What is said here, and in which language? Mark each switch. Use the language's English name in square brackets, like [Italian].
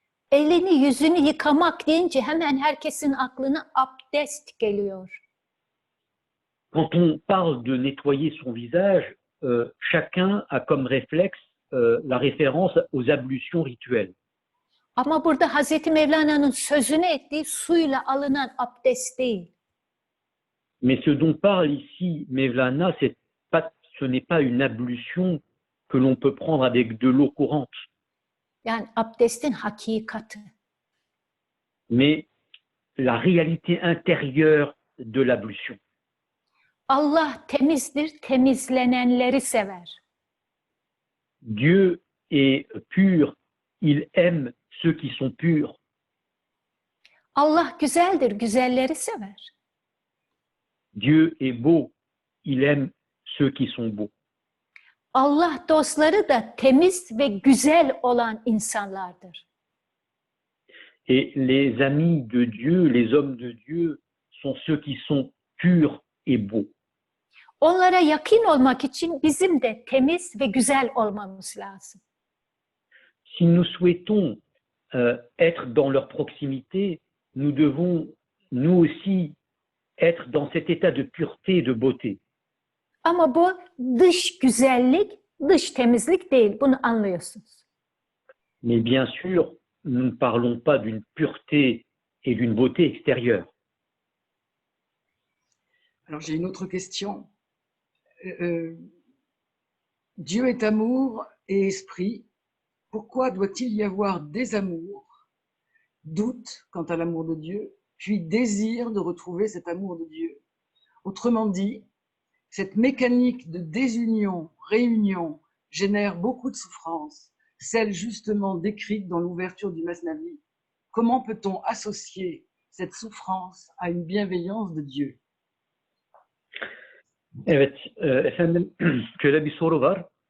[Turkish] Elini yüzünü yıkamak deyince hemen herkesin aklına abdest geliyor. [French] Quand on parle de nettoyer son visage, chacun a comme réflexe la référence aux ablutions rituelles. [Turkish] Ama burada Hazreti Mevlana'nın sözünü ettiği suyla alınan abdest değil. [French] Mais ce dont parle ici Mevlana, ce n'est pas une ablution que l'on peut prendre avec de l'eau courante, [Turkish] Yani abdestin hakikati. [French] mais la réalité intérieure de l'ablution. [Turkish] Allah temizdir, temizlenenleri sever. [French] Dieu est pur, il aime ceux qui sont purs. [Turkish] Allah güzeldir, güzelleri sever. [French] Dieu est beau, il aime ceux qui sont beaux. [Turkish] Allah dostları da temiz ve güzel olan insanlardır. [French] Et les amis de Dieu, les hommes de Dieu, sont ceux qui sont purs et beaux. [Turkish] Onlara yakın olmak için bizim de temiz ve güzel olmamız lazım. [French] Si nous souhaitons être dans leur proximité, nous devons, nous aussi, être dans cet état de pureté et de beauté. [Turkish] Ama bu dış güzellik, dış temizlik değil. Bunu anlıyorsunuz. [French] Mais bien sûr, nous ne parlons pas d'une pureté et d'une beauté extérieure. Alors j'ai une autre question. Dieu est amour et esprit. Pourquoi doit-il y avoir désamour, doute quant à l'amour de Dieu, puis désir de retrouver cet amour de Dieu? Autrement dit, cette mécanique de désunion, réunion, génère beaucoup de souffrances, celle justement décrite dans l'ouverture du Masnavi. Comment peut-on associer cette souffrance à une bienveillance de Dieu? [Turkish] Evet, efendim şöyle bir soru var.